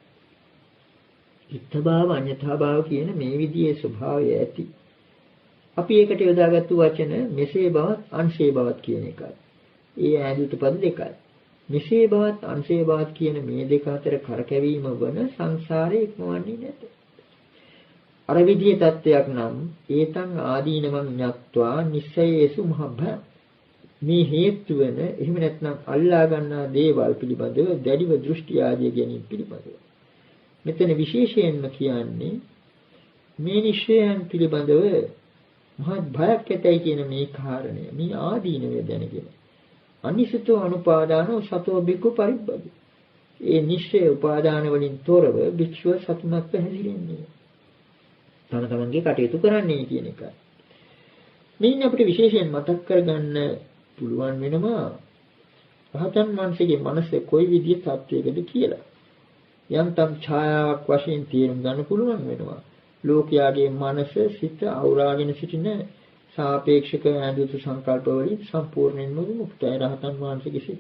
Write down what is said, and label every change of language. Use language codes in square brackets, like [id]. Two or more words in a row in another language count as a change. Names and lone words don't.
[pi] ඉත්තභාව අඤ්ඤතා භාව [si] කියන මේ විදිහේ ස්වභාවය ඇති. අපි ඒකට යොදාගත්තු වචන මෙසේ බවත් අන්සේ බවත් කියන එකයි. ඒ ඈඳුතු පද දෙකයි. මෙසේ බවත් අන්සේ බවත් කියන මේ දෙක අතර කරකැවීම වන සංසාරේ ඉක්මවන්නේ නැත. අර විදිහේ தත්වයක් නම් [pi] ඒතං ආදීනවං ඤත්වා නිස්සයේසු මහභ [si] මේ හේතු වෙන එහෙම නැත්නම් අල්ලා ගන්නා දේවල් පිළිබඳව දැඩිව දෘෂ්ටි ආදිය ගැනීම පිළිබඳව මෙතන විශේෂයෙන්ම කියන්නේ මේ නිශ්චයයන් පිළිබඳව මහත් භයක් ඇතයි කියන මේ කාරණය මේ ආදීනවය දැනගෙන [pi] අනිසිතෝ අනුපාදානෝ සතෝ බික්ඛු පරිබ්බදි [si] ඒ නිශ්චය උපාදාන වලින් තොරව භික්ෂුව සතුටුමත්ව හැසිරෙන්නේ තම තමන්ගේ කටයුතු කරන්නේ කියන එකයි මේන් අපිට විශේෂයෙන් මතක් කරගන්න පුළුවන් වෙනවා රහතන් වහන්සේගේ මනස කොයි විදිහේ තත්වයකද කියලා යම්තම් ඡායාවක් වශයෙන් තේරුම් ගන්න පුළුවන් වෙනවා ලෝකයාගේ මනස සිත අවුරාගෙන සිටින සාපේක්ෂක ඇඳුතු සංකල්ප වලින් සම්පූර්ණයෙන්ම මුක්තයි රහතන් වහන්සේගේ සිත.